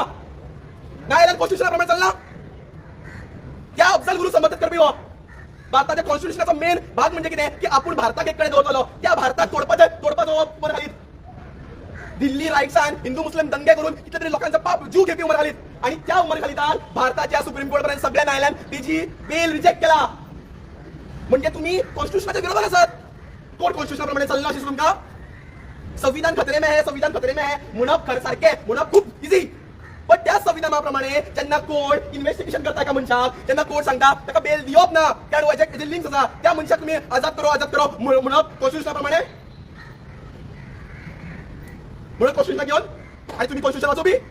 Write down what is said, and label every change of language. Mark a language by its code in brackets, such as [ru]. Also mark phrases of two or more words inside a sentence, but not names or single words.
[kok] न्यायालयान कॉन्स्टिट्यूशना प्रमाणे चल्ला. त्या अफजल गुरू समर्थन करपी हो भारताच्या कॉन्स्टिट्यूशनाचा मेन भाग म्हणजे कितें की आपूण भारताक एक कडेन दवरतलो त्या भारताक तोडपाचो उमर खालीद. दिल्ली रायट्सान हिंदू मुस्लिम दंगे करून कितले तरी लोकांचा पाप जीव घेवपी उमर खालीद आणि त्या उमर खालीदान भारताच्या सुप्रीम कोर्ट पर्यंत सगळ्या न्यायालयान तिची बेल रिजेक्ट केला. म्हणजे तुम्ही कॉन्स्टिट्यूशनाच्या विरोधात आसात. कोर्ट कॉन्स्टिट्यूशनाप्रमाणे चलना अशी तुमकां [hi] संविधान खतरे में है [kok] म्हणप खर सारखे म्हणप खूप इझी. पण त्या संविधानाप्रमाणे जेन्ना कोर्ट इन्व्हेस्टिगेशन करता एका मनशाक जेन्ना कोर्ट सांगता ताका बेल दिवप ना त्या डोळ्याचे लिंक्स आसा त्या मनशाक तुम्ही [hi] आजाद करो [kok] म्हणप कॉन्स्टिट्यूशनाप्रमाणे म्हणून कॉन्स्टिट्यूशन घेऊन आणि तुम्ही कॉन्स्टिट्यूशन वाचोवपी.